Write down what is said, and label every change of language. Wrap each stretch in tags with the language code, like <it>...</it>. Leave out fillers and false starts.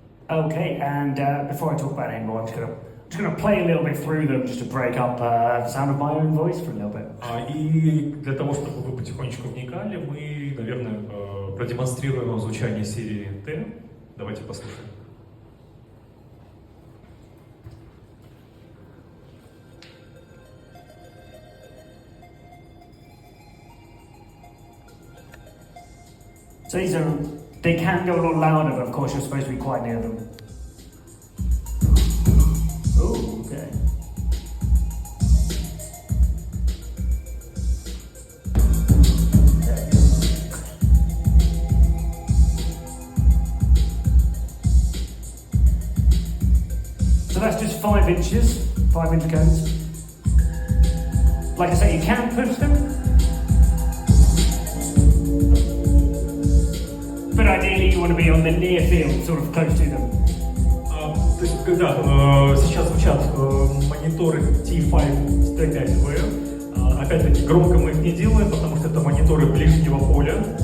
<en>Okay, and before I talk about it anymore, I'm just going to play a little bit through them just to break up the sound of my own voice for a little bit.</en> <ru>И для того, чтобы вы потихонечку вникали, мы, наверное, продемонстрируем вам звучание серии Т. Давайте послушаем.</ru> <en>So they can go a lot louder, but of course you're supposed to be quite near them. Oh, okay. So that's just 5 inches, 5-inch cones. Like I say, you can push them. But ideally you want to be on the near field, sort of close to them.</en> <ru>То есть, когда сейчас звучат мониторы T5 с T5V, опять-таки громко мы их не делаем, потому что это мониторы ближнего поля.</ru>